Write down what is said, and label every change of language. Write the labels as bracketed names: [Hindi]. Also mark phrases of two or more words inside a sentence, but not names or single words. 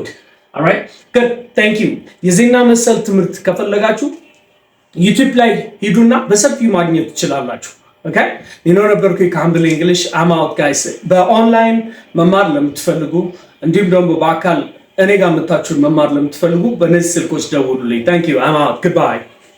[English] alright good thank you. [Amharic] የዜና መሰል ትምህርት ከፈለጋችሁ ዩቲዩብ ላይ ሂዱና በሰፊው ማግኘት ትችላላችሁ። ኦኬ you ነበርኩ ከሀምብል እንግሊሽ [English] I'm out guys። [Amharic] በኦንላይን መማር ለምትፈልጉ እንዲሁም ደግሞ በአካል እኔ ጋር መታችሁ መማር ለምትፈልጉ በእነዚህ ስልኮች ደውሉልኝ። [English] thank you I'm out goodbye.